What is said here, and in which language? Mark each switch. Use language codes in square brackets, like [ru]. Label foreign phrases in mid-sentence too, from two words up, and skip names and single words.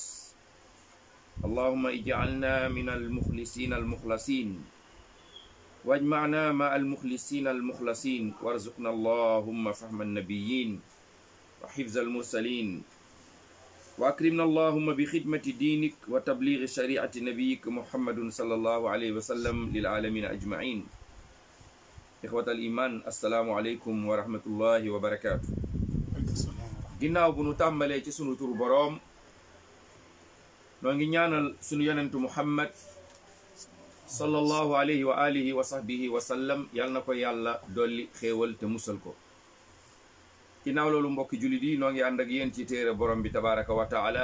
[ar] اللهم اجعلنا من المخلصين المخلصين واجمعنا مع المخلصين المخلصين وارزقنا اللهم فهم النبيين وحفظ المرسلين وأكرمنا اللهم بخدمة دينك وتبليغ شريعة نبيك محمد صلى الله عليه وسلم للعالمين أجمعين. إخوة الإيمان، السلام عليكم ورحمة الله وبركاته. [wo] ginnaaw bu nu tàmbalee ci sunu tur boroom, noo ngi ñaanal sunu yonentu Muhammad [ar] صلى الله عليه وعلى آله وصحبه وسلم, [wo] yal na ko yàlla dolli xéewal te musal ko. ginnaaw loolu mbokki jullit yi, noo ngi ànd ak yéen ci téere borom bi [ar] تبارك وتعالى.